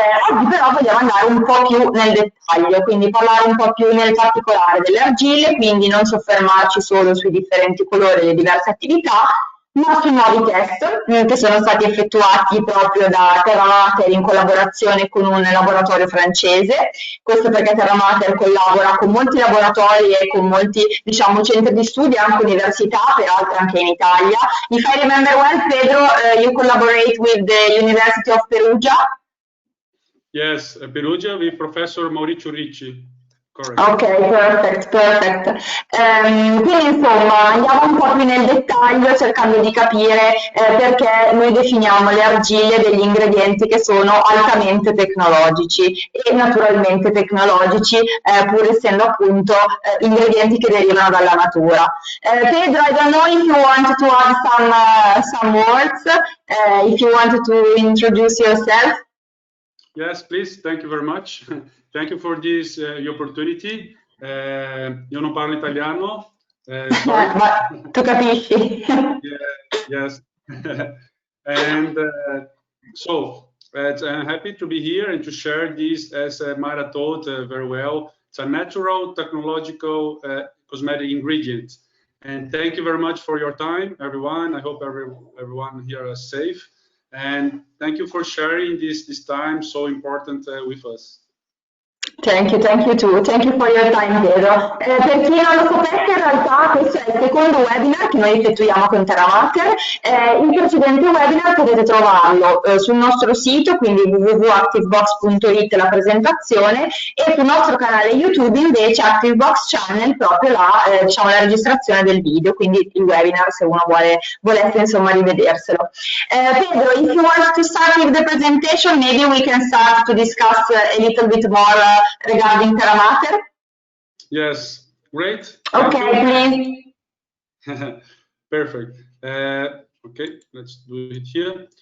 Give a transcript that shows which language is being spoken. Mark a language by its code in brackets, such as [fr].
[it] Oggi però vogliamo andare un po' più nel dettaglio, quindi parlare un po' più nel particolare delle argille, quindi non soffermarci solo sui differenti colori e le diverse attività, ma sui nuovi test che sono stati effettuati proprio da Terra Mater in collaborazione con un laboratorio francese. Questo perché Terra Mater collabora con molti laboratori e con molti, diciamo, centri di studio, anche università, peraltro anche in Italia. [en] If I remember well, Pedro, you collaborate with the University of Perugia? Yes, Perugia with Professor Maurizio Ricci. Correct. Ok, perfect. [it] Quindi insomma andiamo un po' più nel dettaglio cercando di capire perché noi definiamo le argille degli ingredienti che sono altamente tecnologici e naturalmente tecnologici, pur essendo appunto ingredienti che derivano dalla natura. [en] Pedro, I don't know if you want to add some words, if you want to introduce yourself. Yes, please. Thank you very much. Thank you for this opportunity. [it] Io non parlo italiano. Ma tu capisci? [en] Yes. And so I'm happy to be here and to share this, as Mara told very well. It's a natural, technological, cosmetic ingredient. And thank you very much for your time, everyone. I hope everyone here is safe. And thank you for sharing this time so important with us. Thank you too. Thank you for your time, Pedro. [it] Per chi non lo sapesse, in realtà questo è il secondo webinar che noi effettuiamo con Terra Mater. Il precedente webinar potete trovarlo sul nostro sito, quindi www.activebox.it, la presentazione, e sul nostro canale YouTube invece ActiveBox Channel, proprio diciamo, la registrazione del video, quindi il webinar se uno volesse insomma rivederselo. [en] Pedro, if you want to start with the presentation, maybe we can start to discuss a little bit more regarding Terra Mater. Yes, great. Okay, please. Perfect. Okay, let's do it here.